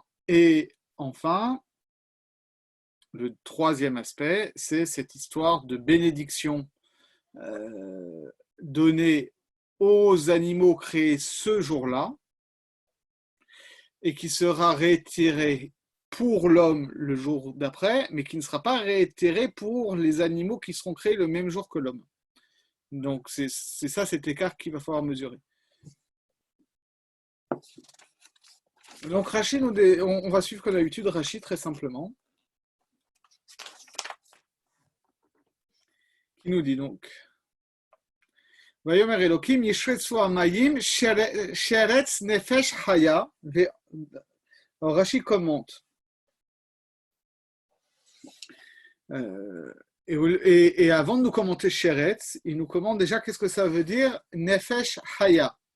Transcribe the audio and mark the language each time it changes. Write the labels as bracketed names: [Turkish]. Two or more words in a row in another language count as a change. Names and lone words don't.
[French] Et enfin, le troisième aspect, c'est cette histoire de bénédiction donnée aux animaux créés ce jour-là et qui sera réitérée pour l'homme le jour d'après, mais qui ne sera pas réitérée pour les animaux qui seront créés le même jour que l'homme. Donc c'est ça cet écart qu'il va falloir mesurer. Donc Rachid, on va suivre comme d'habitude Rachid très simplement. Qui nous dit donc [Hebrew] ויאמר אלקים ישרצו המים שרץ נפש חיה. [French] Alors Rachid commente. Et avant de nous commenter sheretz, il nous commente déjà qu'est-ce que ça veut dire [Hebrew] נפש חיה.